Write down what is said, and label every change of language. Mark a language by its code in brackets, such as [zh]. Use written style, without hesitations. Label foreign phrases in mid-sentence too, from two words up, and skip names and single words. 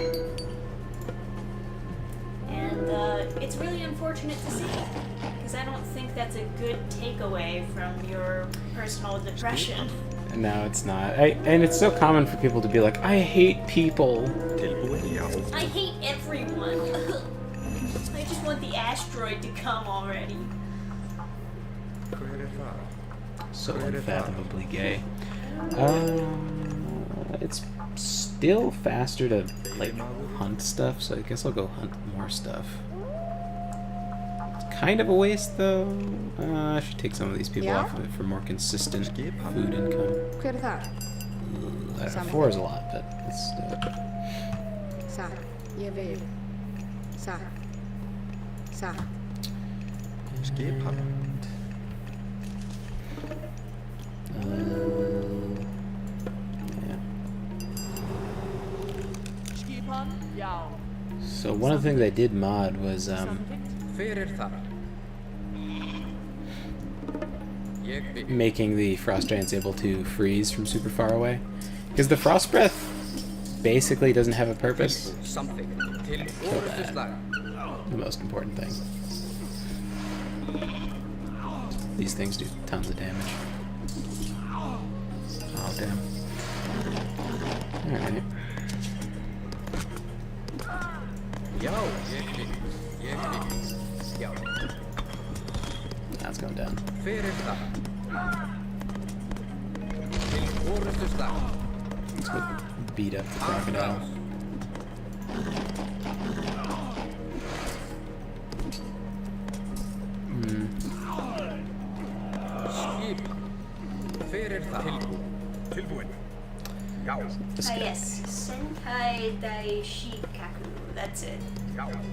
[en] And it's really unfortunate to see, because I don't think that's a good takeaway from your personal depression. No, it's not. And it's so common for people to be like, I hate people. [is] Tilbúinn, já. [en] I hate everyone. I just want the asteroid to come already. [is] Hver það? [en] So unfathomably gay. It's still faster to like hunt stuff, so I guess I'll go hunt more stuff. It's kind of a waste though. I should take some of these people Yeah? off of it for more consistent food income. [is] Hver það? [en] I don't know, 4 is a lot, but let's do it. [is] Satt. Ég vil. Satt. Satt. Skipan. [en] Yeah. [is] Skipan, já. [en] So one of the things I did mod was [is] Hver það? Ég vil. [en] making the frost giants able to freeze from super far away, because the frost breath basically doesn't have a purpose. Something. [is] Til orrustu slag. [en] The most important thing. These things do tons of damage. Oh damn. Alright. [is] Já, ég vil. Ég vil. Já. [en] That's going down. [is] Hver það? Til orrustu slag. [en] Let's go beat up the crocodile. [is] Skipan. Hver það? Tilbúin. Já. [en] This Ah, guy. yes. Senkai Daishikaku. That's it. [is] Já.